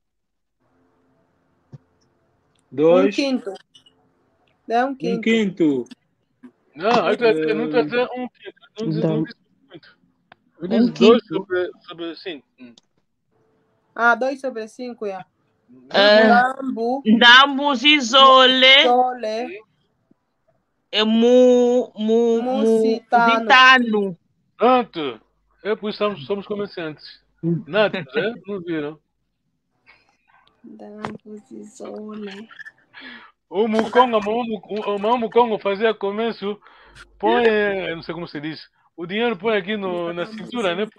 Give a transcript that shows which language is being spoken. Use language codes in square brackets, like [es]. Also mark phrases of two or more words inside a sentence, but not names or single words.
[pt] 2. quinto. Dá um quinto. Quinto. Não, aí não está a dizer 1 quinto. Não diz muito. Eu disse 2 sobre 5. 2 sobre 5, já. [kmb] Dambu Zizole. Musitano. [pt] Pronto. Pois somos comerciantes. Nada, né? Não viram? [kmb] Dambu Zizole. [pt] O Mukongo fazia comércio, põe, não sei como se diz, o dinheiro põe aqui na cintura, né?